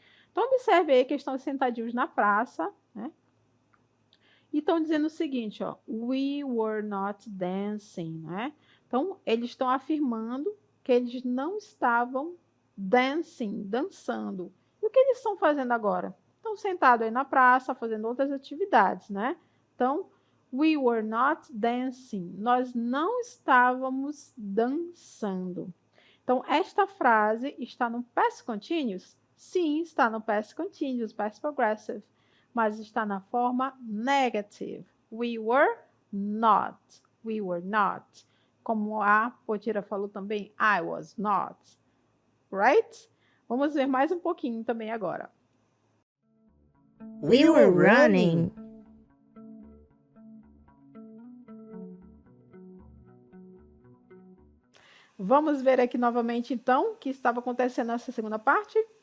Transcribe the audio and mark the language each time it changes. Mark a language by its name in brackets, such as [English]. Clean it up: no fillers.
[Portuguese] Então, observe aí que eles estão sentadinhos na praça, né? E estão dizendo o seguinte, ó, [English] we were not dancing, [Portuguese] né? Então, eles estão afirmando que eles não estavam dancing, dançando. E o que eles estão fazendo agora? Estão sentados aí na praça, fazendo outras atividades, né? Então, [English] we were not dancing. [Portuguese] Nós não estávamos dançando. Então, esta frase está no past continuous? Sim, está no past continuous, past progressive, mas está na forma negative. [English] We were not. We were not. [Portuguese] Como a Potira falou também, [English] I was not. Right? [Portuguese] Vamos ver mais um pouquinho também agora. [English] We were running. [Portuguese] Vamos ver aqui novamente, então, o que estava acontecendo nessa segunda parte?